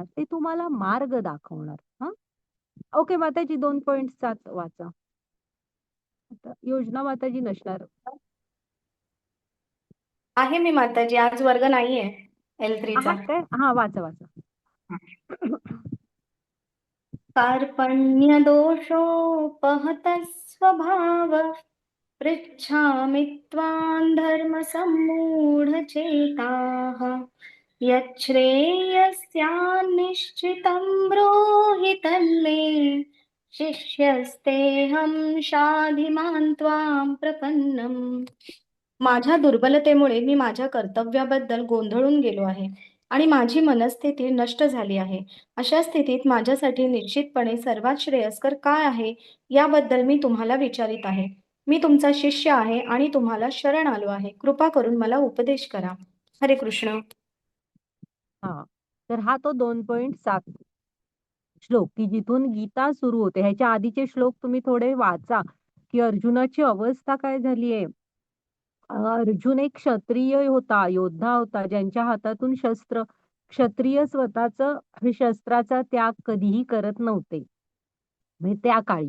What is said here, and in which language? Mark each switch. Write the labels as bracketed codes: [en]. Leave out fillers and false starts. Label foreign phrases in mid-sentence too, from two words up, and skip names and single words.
[mr] ते तुम्हाला मार्ग दाखवणार. हां. ओके, माताजी 2.7 वाचा. आता योजना माताजी नसणार. आहे मी माताजी, आज वर्ग नाहीये L3चा. आहात काय? हां, वाचा, वाचा. [sa] कार्पण्य दोषोपहत स्वभाव पृच्छामि त्वां धर्मसम्मूढचेताः यच्छ्रेयस्यान्निश्चितं ब्रूहि तन्मे शिष्यस्तेऽहं शाधिमान् त्वां प्रपन्नम्. [mr] माझ्या दुर्बलतेमुळे मी माझ्या कर्तव्याबद्दल गोंधळून गेलो आहे आणि माझी मनस्थिती नष्ट झाली आहे. अशा स्थितीत माझ्यासाठी निश्चितपणे सर्वात श्रेयस्कर काय आहे याबद्दल मी तुम्हाला विचारित आहे. मी तुमचा शिष्य आहे आणि तुम्हाला शरण आलो आहे. कृपा करून मला उपदेश करा. हरे कृष्ण. हा, तर हा तो 2.7 श्लोक की जिथून गीता सुरू होते. ह्याच्या आधीचे श्लोक तुम्ही थोडे वाचा की अर्जुनाची अवस्था काय झालीये. अर्जुन एक क्षत्रिय होता, योद्धा होता, ज्यांच्या हातातून शस्त्र, क्षत्रिय स्वतःच शस्त्राचा त्याग कधीही करत नव्हते म्हणजे त्या काळी.